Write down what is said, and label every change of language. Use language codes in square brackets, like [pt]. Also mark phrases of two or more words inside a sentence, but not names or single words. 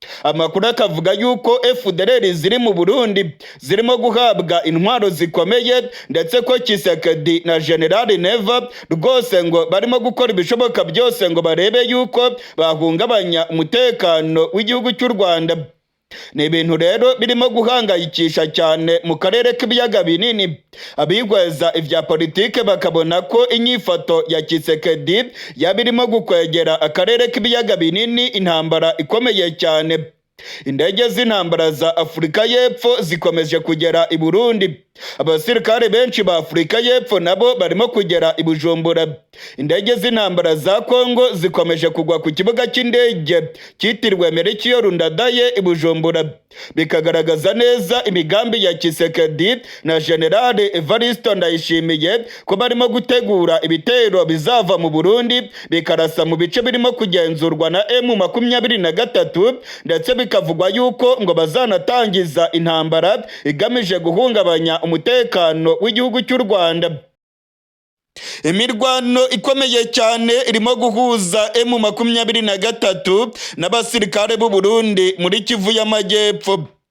[rw] Amakuru akavuga yuko FDLR ziri mu Burundi zirimo guhabwa intwaro zikomeye, ndetse ko Tshisekedi na General Neva rwose ngo barimo gukora ibishoboka byose ngo barebe yuko bahungabanya umutekano w'igihugu cy'u Rwanda. Ni ibintu rero birimo guhangayikisha cyane mu karere k'ibiyaga binini. [rn] Abigweza ivya politike bakabona ko inyifato ya Tshisekedi yabirimo gukwegera akarere k'ibiyaga binini intambara ikomeye cyane. [rw] Indege z'intambara za Afurika y'Epfo zikomeje kugera i Burundi. Abasirikare benshi ba Afurika y'Epfo nabo barimo kugera i Bujumbura. Indege z'intambara za Congo zikomeje kugwa ku kibuga cy'indege cyitiriwe Melchior Ndadaye i Bujumbura, bikagaragaza neza imigambi ya Tshisekedi na General Evariste Ndayishimiye ko barimo gutegura ibitero bizava mu Burundi bikarasa mu bice birimo kugenzurwa na M23, ndetse bikavugwa yuko ngo bazanatangiza intambara igamije guhungabanya umutekano w'igihugu cy'u Rwanda. Imirwano ikomeye cyane irimo guhuza M23 n'abasirikare b'u Burundi muri Kivu y'Amajyepfo.